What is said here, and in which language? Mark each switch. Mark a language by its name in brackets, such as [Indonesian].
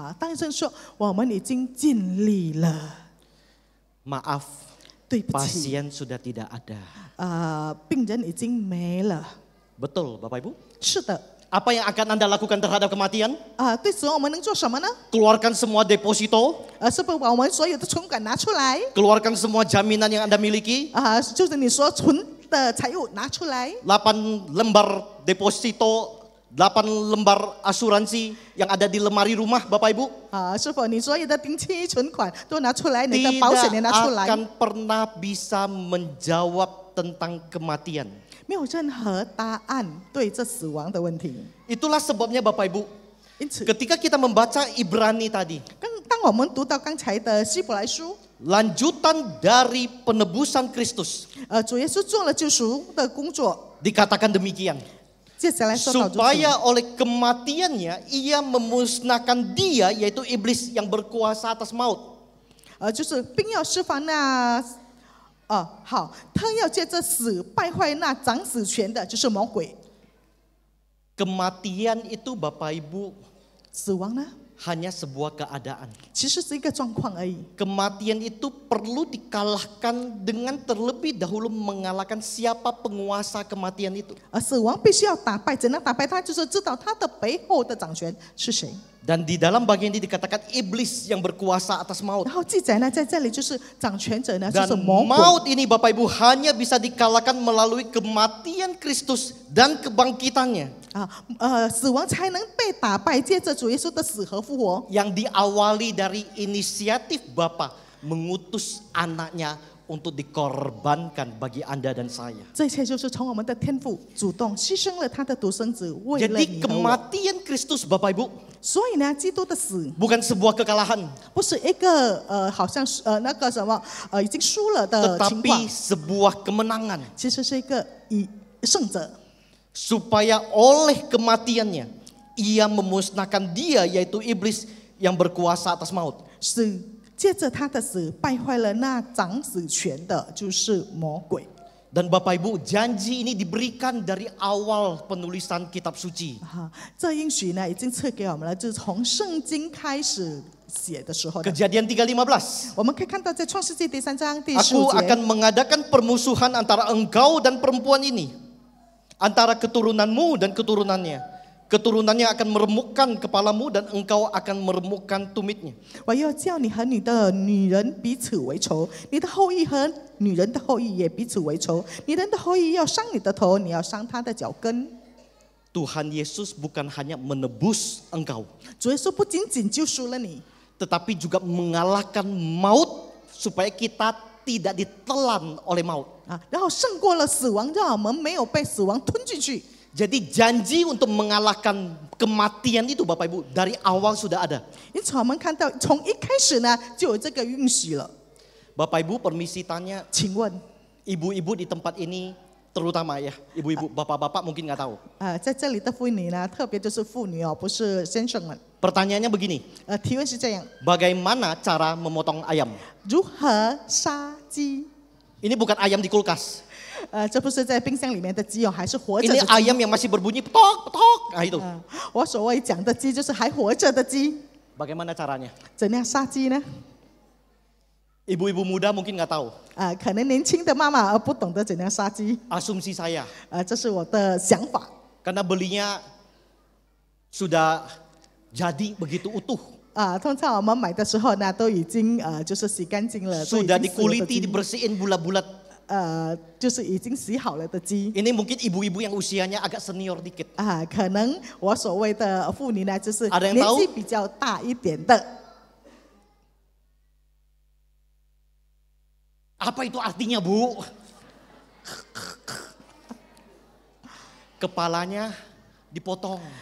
[Chinese] 当医生说我们已经尽力了。 [Indonesian] Maaf, [Chinese] 对不起， [Indonesian] pasien sudah tidak ada. [Chinese] 病人已经没了。 [Indonesian] Betul Bapak Ibu? [Chinese] 是的。 [Indonesian] Apa yang akan Anda lakukan terhadap kematian? [Chinese] 对死亡我们能做什么呢？ [Indonesian] Keluarkan semua deposito. [Chinese] 是不把我们所有的存款拿出来？ [Indonesian] Keluarkan semua jaminan yang Anda miliki. [Chinese] 就是你所存的财物拿出来。 [Indonesian] 8 lembar deposito, 8 lembar asuransi yang ada di lemari rumah Bapak Ibu. [Chinese] 是否你所有的定期存款都拿出来？你的保险也拿出来？ [Indonesian] Tidak akan pernah bisa menjawab tentang kematian. [Chinese] 没有任何答案对这死亡的问题。 [Indonesian] Itulah sebabnya Bapak Ibu, [Chinese] 因此 [Indonesian] ketika kita membaca Ibrani tadi, [Chinese] 当我们读到刚才的希伯来书， [Indonesian] lanjutan dari penebusan Kristus, [Chinese] 主耶稣做了救赎的工作， [Indonesian] dikatakan demikian. [Chinese] 接下来说到如此 [Indonesian] Supaya oleh kematiannya ia memusnahkan dia, yaitu iblis yang berkuasa atas maut. [Chinese] 就是并要释放那好，他要借着死败坏那掌死权的，就是魔鬼。 [Indonesian] Kematian itu Bapak Ibu [Chinese] 死亡呢， [Indonesian] hanya sebuah keadaan. [Chinese] 其实是一个状况而已。 [Indonesian] Kematian itu perlu dikalahkan dengan terlebih dahulu mengalahkan siapa penguasa kematian itu. [Chinese] 死亡必须要打败，怎样打败他？就是知道他的背后的掌权是谁。 [Indonesian] Dan di dalam bagian ini dikatakan iblis yang berkuasa atas maut. [Chinese] 然后记载呢，在这里就是掌权者呢，就 [Indonesian] Dan [Chinese] 是魔鬼。 [Indonesian] maut ini Bapak Ibu hanya bisa dikalahkan melalui kematian Kristus dan kebangkitannya. [Chinese] 死亡才能被打败，借着主耶稣的死和复活。 [Indonesian] Yang diawali dari inisiatif Bapa mengutus anaknya untuk dikorbankan bagi Anda dan saya. [Chinese] 这一切就是从我们的天父主动牺牲了他的独生子，为了 [Indonesian] Jadi [Chinese] 你和我。 [Indonesian] kematian Kristus Bapak Ibu [Chinese] 所以呢，基督的死 [Indonesian] bukan sebuah kekalahan, [Chinese] 不是一个好像是那个什么已经输了的情况， [Indonesian] tetapi sebuah kemenangan. [Chinese] 其实是一个胜者。 [Indonesian] Supaya oleh kematiannya ia memusnahkan dia yaitu iblis yang berkuasa atas maut. [Chinese] 是借着他的死败坏了那掌死权的，就是魔鬼。 [Indonesian] Dan Bapak Ibu, janji ini diberikan dari awal penulisan kitab suci. [Chinese] 这应许呢，已经赐给我们了，就是从圣经开始写的时候的。 [Indonesian] Kejadian 3:15. [Chinese] 我们可以看到，在创世纪第3章第15 [Indonesian] Aku [Chinese] 节， [Indonesian] akan mengadakan permusuhan antara engkau dan perempuan ini, antara keturunanmu dan keturunannya. Keturunannya akan meremukkan kepalamu dan engkau akan meremukkan tumitnya. [Chinese] 我要叫你和你的女人彼此为仇，你的后裔和女人的后裔也彼此为仇。你人的后裔要伤你的头，你要伤他的脚跟。 [Indonesian] Tuhan Yesus bukan hanya menebus engkau, [Chinese] 主耶稣不仅仅救赎了你， [Indonesian] tetapi juga mengalahkan maut supaya kita tidak ditelan oleh maut. [Chinese] 然后胜过了死亡，让我们没有被死亡吞进去。 [Indonesian] Jadi janji untuk mengalahkan kematian itu Bapak Ibu dari awal sudah ada. [Chinese] 因此我们看到，从一开始呢就有这个允许了。 [Indonesian] Bapak Ibu permisi tanya, [Chinese] 请问， [Indonesian] ibu-ibu di tempat ini terutama ya, ibu-ibu, bapak-bapak mungkin nggak tahu. [Chinese] 在这里的妇女呢，特别就是妇女哦，不是先生们。 [Indonesian] Pertanyaannya begini, [Chinese] 提问是这样： [Indonesian] bagaimana cara memotong ayam? [Chinese] 如何杀鸡？ [Indonesian] Ini bukan ayam di kulkas. [Chinese] 这不是在冰箱里面的鸡哦，还是活着的 [Indonesian] Ini [Chinese] 鸡。 [Indonesian] ayam yang masih berbunyi petok petok. Nah itu. [Chinese] 我所谓讲的鸡，就是还活着的鸡。 [Indonesian] Bagaimana caranya? [Chinese] 怎样杀鸡呢？ [Indonesian] Ibu-ibu muda mungkin nggak tahu. [Chinese] 可能年轻的妈妈不懂得怎样杀鸡。 [Indonesian] Asumsi saya. [Chinese] 这是我的想法。 [Indonesian] Karena belinya sudah jadi begitu utuh. [Chinese] 通常我们买的时候呢，都已经就是洗干净了。 [Indonesian] Sudah dikuliti, dibersihin bulat-bulat. [Chinese] 就是已经洗好了的鸡。 [Indonesian] Ini mungkin ibu-ibu yang usianya agak senior dikit. [Chinese] 可能我所谓的妇女呢，就是年纪比较大一点的。 [Indonesian] Apa itu artinya, Bu? Kepalanya dipotong.